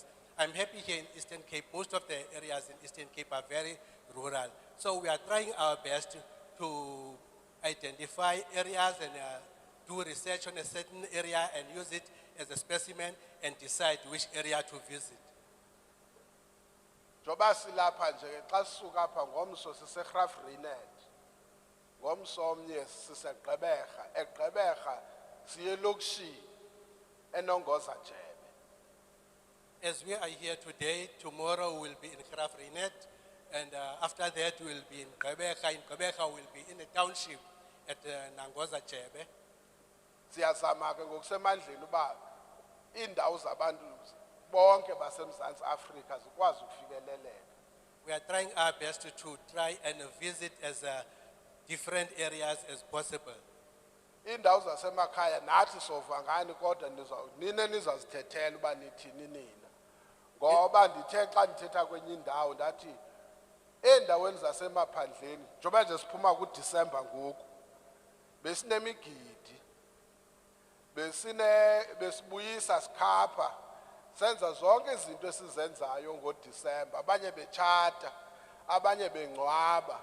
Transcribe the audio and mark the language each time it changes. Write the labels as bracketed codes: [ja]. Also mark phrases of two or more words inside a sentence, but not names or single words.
[en] I'm happy here in Eastern Cape. Most of the areas in Eastern Cape are very rural. So we are trying our best to identify areas and do research on a certain area and use it as a specimen and decide which area to visit. [xh] Njoba silapha nje xa sisuka apha ngomso siseGraafrenet. Ngomso omnye siseGqeberha. eGqeberha siye elokishini eNongozajebe. [en] As we are here today, tomorrow we'll be in Graafrenet, and after that we'll be in Gqeberha. In Gqeberha we'll be in a township at Nongozajebe. [xh] Siyazama ke ngokusemandleni uba indawo zabantu bonke baseMzantsi Afrika zikwazi ukufikeleleka. [en] We are trying our best to try and visit as different areas as possible. [xh] Indawo zasemakhaya nathi sova ngani kodwa nine nizazithethela uba nithini nina. Ngoba ndithe xa ndithetha kwenye indawo ndathi endaweni zasemaphandleni njengoba nje siphuma kuDisemba ngoku besinemigidi besibuyisa sikhapha senza zonke izinto esizenzayo ngoDisemba, abanye betshata abanye bengcwaba.